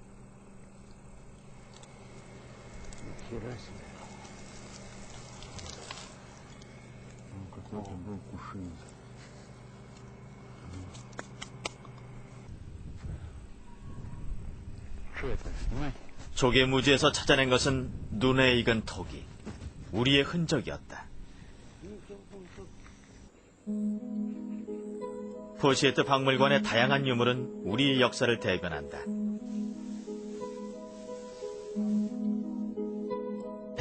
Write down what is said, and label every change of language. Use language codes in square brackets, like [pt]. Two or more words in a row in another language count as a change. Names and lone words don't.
[ru] Нихера себе. Какой-то был кувшин. Что это, снимать? [ko] 조개무지에서 찾아낸 것은 눈에 익은 토기, 우리의 흔적이었다. 포시에트 박물관의 다양한 유물은 우리의 역사를 대변한다.